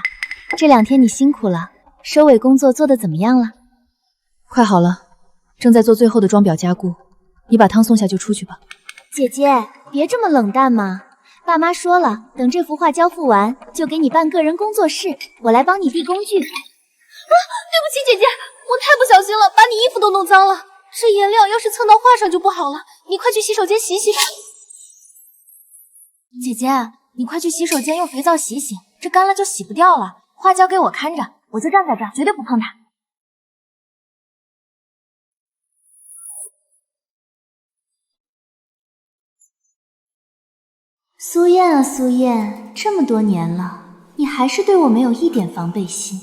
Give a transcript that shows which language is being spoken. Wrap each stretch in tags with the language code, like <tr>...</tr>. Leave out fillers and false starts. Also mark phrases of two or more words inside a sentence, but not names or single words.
<zh>這2天你辛苦了，收尾工作做得怎麼樣了？快好了，正在做最後的裝裱加固。你把湯送下就出去吧。姐姐，別這麼冷淡嘛。爸媽說了，等這幅畫交付完，就給你辦個人工作室，我來幫你遞工具。對不起姐姐，我太不小心了，把你衣服都弄髒了。這顏料要是蹭到畫上就不好了，你快去洗手間洗洗吧。姐姐，你快去洗手間用肥皂洗洗，這乾了就洗不掉了。畫交給我看着，我就站在這兒，絕對不碰它。蘇燕啊蘇燕，這麼多年了，你還是對我沒有一點防備心。</zh>